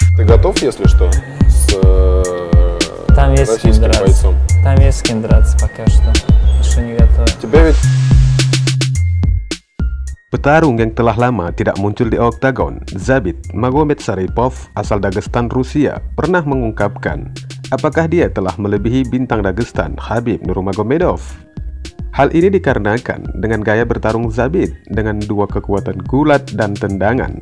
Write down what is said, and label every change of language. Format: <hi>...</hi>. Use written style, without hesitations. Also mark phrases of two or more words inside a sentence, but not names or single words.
<ru>готов, если что, с Там есть с кем российским драться. бойцом? Там есть с кем драться пока что. Еще не готов. Тебя ведь...</ru> <id>Petarung yang telah lama tidak muncul di oktagon, Zabit Magomedsarypov asal Dagestan, Rusia, pernah mengungkapkan apakah dia telah melebihi bintang Dagestan Khabib Nurmagomedov. Hal ini dikarenakan dengan gaya bertarung Zabit dengan dua kekuatan gulat dan tendangan.</id>